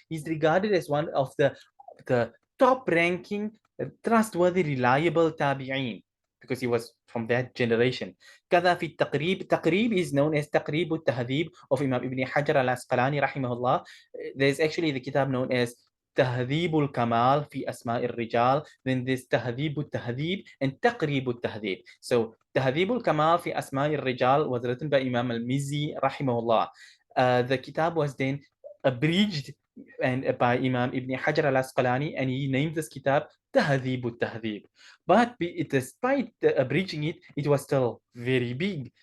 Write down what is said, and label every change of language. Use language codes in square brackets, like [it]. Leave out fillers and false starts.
[en] He's regarded as one of the top ranking, trustworthy, reliable tabi'in, because he was from that generation. [ar] كذا في التقريب. [en] تقريب is known as تقريب التهذيب of Imam Ibn Hajar al-Asqalani rahimahullah. There's actually the kitab known as تهذيب الكمال في أسماء الرجال. Then there's تهذيب التهذيب and تقريب التهذيب. So تهذيب الكمال في أسماء الرجال was written by Imam al-Mizzi rahimahullah. The kitab was then abridged and by Imam Ibn Hajar al-Asqalani, and he named this kitab تهذيب التهذيب. But despite abridging it, it was still very big.